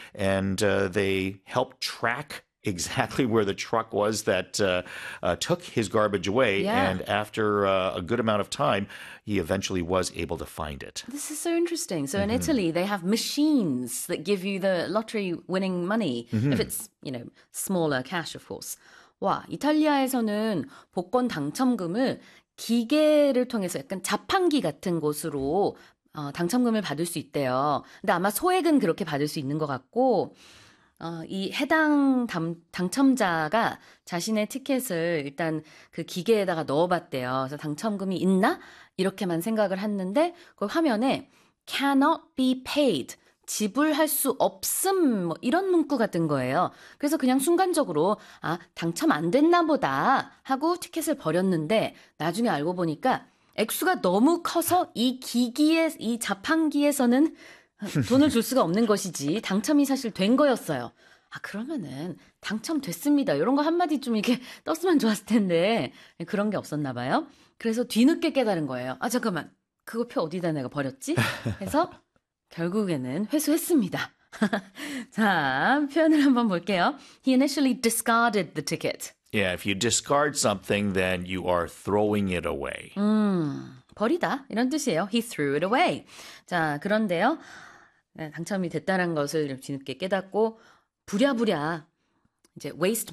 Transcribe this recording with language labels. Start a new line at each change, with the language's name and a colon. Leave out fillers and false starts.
English: And they helped track exactly where the truck was that took his garbage away, and after a good amount of time, he eventually was able to find it. This is so interesting. So in Italy, they have machines that give you the lottery winning money if it's, smaller cash, of course.
Korean: 와, 이탈리아에서는 복권 당첨금을 기계를 통해서 약간 자판기 같은 곳으로 당첨금을 받을 수 있대요. 근데 아마 소액은 그렇게 받을 수 있는 것 같고. 이 해당 당첨자가 자신의 티켓을 일단 그 기계에다가 넣어봤대요. 그래서 당첨금이 있나? 이렇게만 생각을 했는데, 그 화면에
English: cannot be paid,
Korean: 지불할 수 없음, 뭐 이런 문구 같은 거예요. 그래서 그냥 순간적으로, 아, 당첨 안 됐나 보다 하고 티켓을 버렸는데, 나중에 알고 보니까 액수가 너무 커서 이 기기에, 이 자판기에서는 돈을 줄 수가 없는 것이지. 당첨이 사실 된 거였어요. 아, 그러면은 당첨됐습니다. 이런 거 한마디 좀 이렇게 떴으면 좋았을 텐데. 그런 게 없었나 봐요. 그래서 뒤늦게 깨달은 거예요. 아, 잠깐만. 그거 표 어디다 내가 버렸지? 해서 결국에는 회수했습니다. 자, 표현을 한번 볼게요.
English: He initially discarded the ticket. Yeah, if you discard something, then you are throwing it away.
Korean: 버리다 이런 뜻이에요.
English: He threw it away.
Korean: 자, 그런데요. 당첨이 됐다는 것을 뒤늦게 깨닫고 부랴부랴 이제 waste